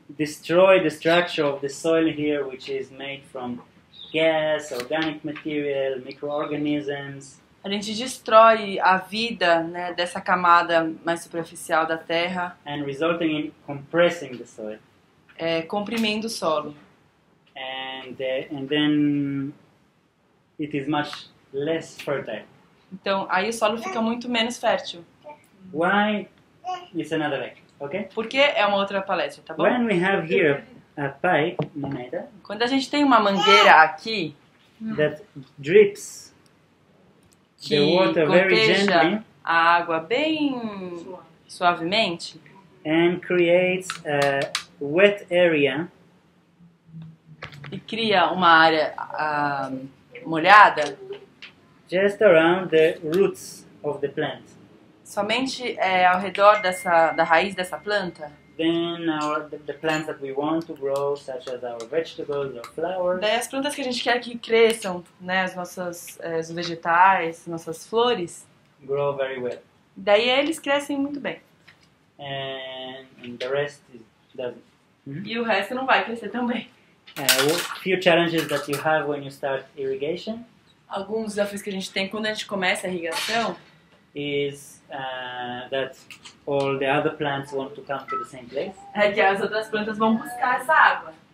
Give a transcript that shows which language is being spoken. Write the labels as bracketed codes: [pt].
[en] destroy the structure of the soil here, which is made from gas, organic material, microorganisms. [pt] A gente destrói a vida, né, dessa camada mais superficial da terra, [en] And resulting in compressing the soil. [pt] comprimindo o solo. [en] And then it is much less fertile. [pt] Então, aí o solo fica muito menos fértil. [en] Why? It's another lecture, okay? [pt] Porque é uma outra palestra, tá bom? [en] When we have here a pipe, Moneida, [pt] Quando a gente tem uma mangueira aqui, [en] that drips [pt] que [en] the water very [pt] goteja [en] gently [pt] a água bem suavemente, [en] and creates a wet area [pt] e cria uma área molhada, [en] just around the roots of the plant. [pt] somente ao redor da raiz dessa planta, [en] Then the plants that we want to grow, such as our vegetables or flowers, [pt] daí as plantas que a gente quer que cresçam, né, os vegetais, nossas flores, [en] grow very well. [pt] daí eles crescem muito bem. [en] And the rest doesn't. [pt] E o resto não vai crescer tão bem. [en] Few challenges that you have when you start irrigation [pt] Alguns desafios que a gente tem quando a gente começa a irrigação [en] is that all the other plants want to come to the same place. [pt] é que as outras plantas vão buscar essa água.